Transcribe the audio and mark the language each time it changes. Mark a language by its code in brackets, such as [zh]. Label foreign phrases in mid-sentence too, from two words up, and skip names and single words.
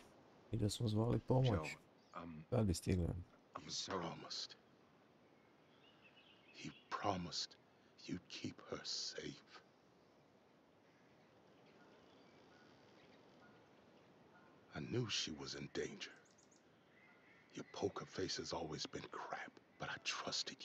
[sr] I da smo zvali pomoć. Joe, Da bi stigli. [en] I'm so... promised. He promised you'd keep her safe. I knew she was in danger. Your poker face has always been crap, but I trusted you.